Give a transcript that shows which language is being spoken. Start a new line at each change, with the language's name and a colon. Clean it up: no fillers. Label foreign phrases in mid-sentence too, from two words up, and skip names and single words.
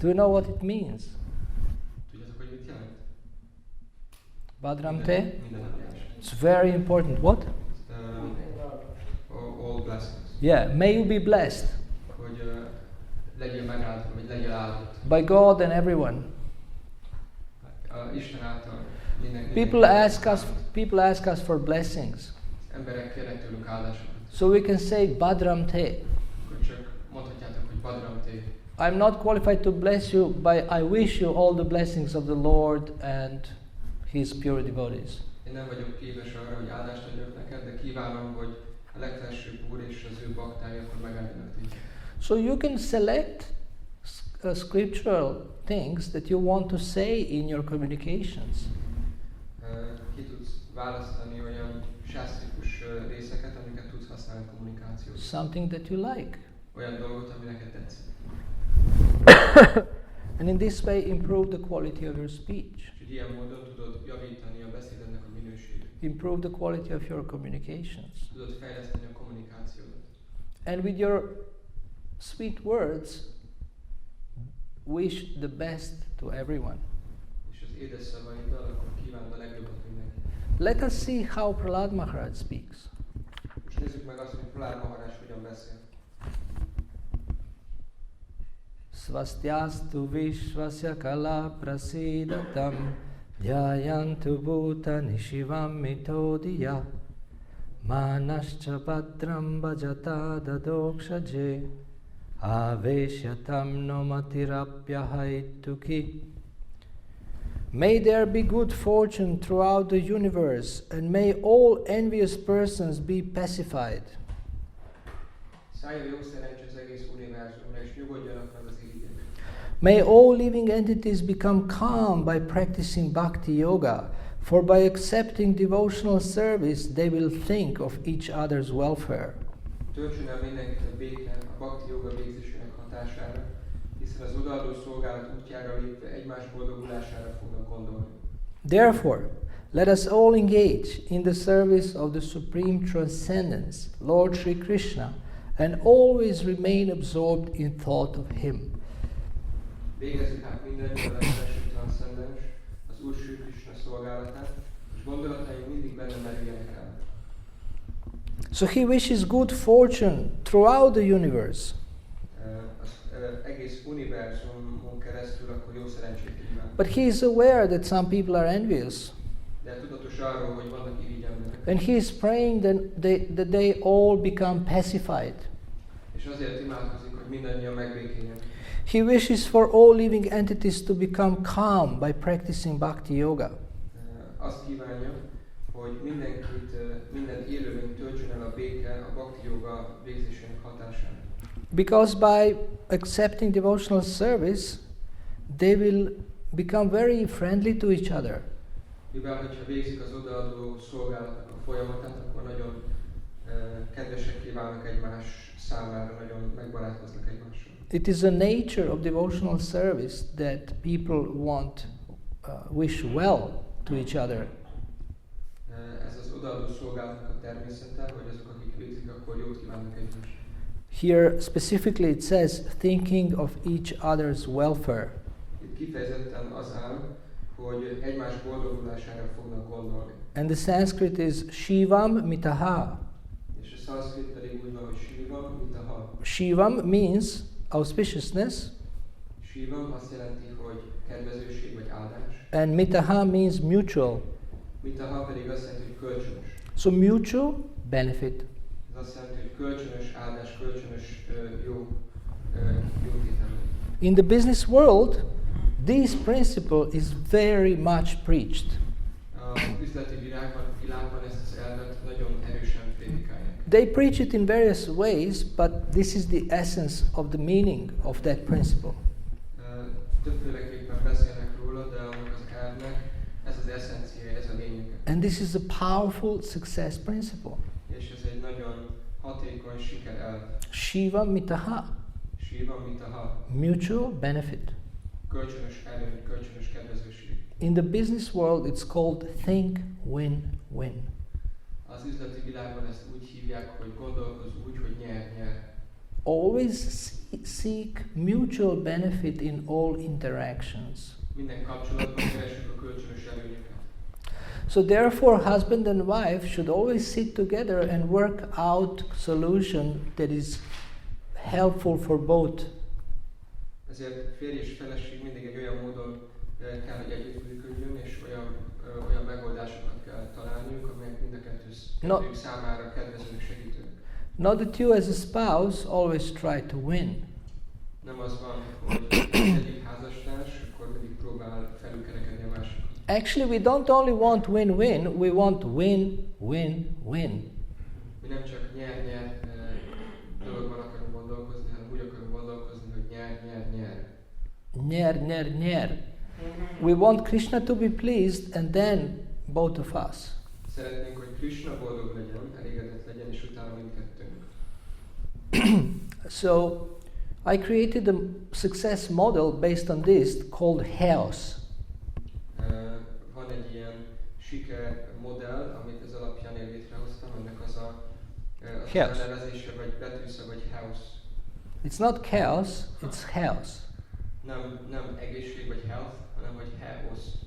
English: Do you know what it means?
Hungarian: Tudjátok, hogy mit jelent?
Sanskrit: Badram Te?
Hungarian: Minden áldás.
English: It's very important. What? All blessings. Yeah, may you be blessed
Hungarian: Hogy legyél megáldva, vagy legyél áldott.
English: by God and everyone.
Hungarian: Isten által minden.
English: People ask us for blessings.
Hungarian: Emberek kérnek tőlünk áldásokat.
English: So we can say
Sanskrit: Badram Te.
Hungarian: Akkor csak mondhatjátok, hogy
Sanskrit: Badram Te.
English: I'm not qualified to bless you, but I wish you all the blessings of the Lord and His pure devotees.
Hungarian: Én nem vagyok képes arra, hogy áldást adjak neked, de kívánom, hogy a legfelsőbb Úr és az ő baktája akkor megáldjanak téged.
English: So you can select scriptural things that you want to say in your communications.
Hungarian: Ki tudsz választani olyan sásztrikus részeket, amiket tudsz használni a kommunikációban.
English: Something that you like.
Hungarian: Olyan dolgot, ami neked tetszik.
English: And in this way improve the quality of your speech.
Hungarian: És ilyen módon tudod javítani a beszédednek a minőségét.
English: Improve the quality of your communications.
Hungarian: Tudod fejleszteni a kommunikációdat.
English: And with your sweet words, wish the best to everyone.
Hungarian: És az édes szavaiddal akkor kívánd a legjobbat mindenki.
English: Let us see how Prahlad Maharaj speaks.
Hungarian: Most nézzük meg azt, hogy Prahlad Maharaj hogyan beszél.
Sanskrit: Svastyastu vishvasya kala prasidatam dhyayantu bhutani shivam mitodiya manascha badram bhajata dadokshaje aveshyatam nomatirapyahaituki.
English: May there be good fortune throughout the universe, and may all envious persons be pacified.
Hungarian: Szálljon jó szerencsé az egész univerzumra, és nyugodjanak meg az irigyek.
English: May all living entities become calm by practicing bhakti yoga, for by accepting devotional service they will think of each other's welfare.
Hungarian: Töltsön el mindenkit a béke a bhakti yoga végzésének hatására, hiszen az odaadó szolgálat útjára lépve egymás boldogulására fognak gondolni.
English: Therefore, Let us all engage in the service of the supreme transcendence, Lord Sri Krishna, and always remain absorbed in thought of Him.
Hungarian: Végezzük hát mindannyian a felső transzcendens, az Úr Sri Krishna szolgálatát, és gondolataink mindig benne merüljenek el.
English: So He wishes good fortune throughout the universe.
Hungarian: Az egész univerzumon keresztül akkor jó szerencsét kíván.
English: But He is aware that some people are envious.
Hungarian: De tudatos arról, hogy vannak irigy emberek.
English: And He is praying that they all become pacified.
Hungarian: És azért imádkozik, hogy mindannyian megbékéljenek.
English: He wishes for all living entities to become calm by practicing bhakti yoga.
Hungarian: Azt kívánja, hogy minden élőlény töltsön el a béke a bhakti yoga végzésének hatásán.
English: Because by accepting devotional service, they will become very friendly to each other.
Hungarian: Mivel, hogyha végzik az odaadó szolgálatnak a folyamatát, akkor nagyon kedvesekké válnak egymás számára, nagyon megbarátkoznak egymással.
English: It is the nature of devotional service that people wish well to each other.
Hungarian: Ez az odaadó szolgálatnak a természete, hogy azok, akik végzik, akkor jót kívánnak egymásnak.
English: Here specifically it says thinking of each other's welfare.
Hungarian: Itt kifejezetten az áll, hogy egymás boldogulására fognak gondolni.
English: And the Sanskrit is
Sanskrit: Shivam Mitaha.
Hungarian: És a szanszkrit pedig úgy van, hogy
Sanskrit: Shivam Mitaha.
English: Shivam means auspiciousness.
Hungarian: Shivam azt jelenti, hogy kedvezőség vagy áldás.
English: And Mitaha means mutual.
Hungarian: Mitaha pedig azt jelenti, hogy kölcsönös.
English: So mutual benefit.
Hungarian: Ez azt jelenti, hogy kölcsönös áldás, kölcsönös jótétel.
English: In the business world, this principle is very much preached.
Hungarian: Az üzleti világban ezt az elvet nagyon erősen prédikálják.
English: They preach it in various ways, but this is the essence of the meaning of that principle.
Hungarian: Többféleképpen beszélnek róla, de annak az elvnek ez az eszenciája, ez a lényege.
English: And this is a powerful success principle.
Hungarian: És ez egy nagyon hatékony sikerelv.
Sanskrit: Shiva Mitaha. Shiva Mitaha.
English: Mutual benefit.
Hungarian: Kölcsönös előny, kölcsönös kedvezőség.
English: In the business world, it's called think win-win.
Hungarian: Az üzleti világban ezt úgy hívják, hogy gondolkozz úgy, hogy nyer-nyer.
English: Always seek mutual benefit in all interactions.
Hungarian: Minden kapcsolatban keresünk a kölcsönös előnyöket.
English: So therefore, husband and wife should always sit together and work out solution that is helpful for both.
Hungarian: Ezért férj és feleség mindig egy olyan módon kell, hogy együttműködjön, és olyan megoldásokat kell találniuk, amelyek mind a kettőjük számára kedvezőnek segítők.
English: Not that you as a spouse always try to win.
Hungarian: Nem az van, hogy egyik házastárs, akkor mindig próbál felülkerekedni a másikot.
English: Actually, we don't only want win-win, we want win-win-win.
Hungarian: Mi nem csak nyer-nyer dologban akarunk gondolkozni, hanem úgy akarunk gondolkozni, hogy nyer-nyer-nyer. Nyer-nyer-nyer.
English: We want Krishna to be pleased and then both of us.
Hungarian: Szeretnénk, hogy Krishna boldog legyen, elégedett legyen, és utána mindkettőnk.
English: So, I created a success model based on this called HEOS.
Hungarian: Van egy ilyen siker modell, amit ez alapján én létrehoztam, ennek az a nevezése, vagy betűsze, vagy house.
English: It's not chaos, it's health.
Hungarian: Nem egészség vagy health, hanem hogy house.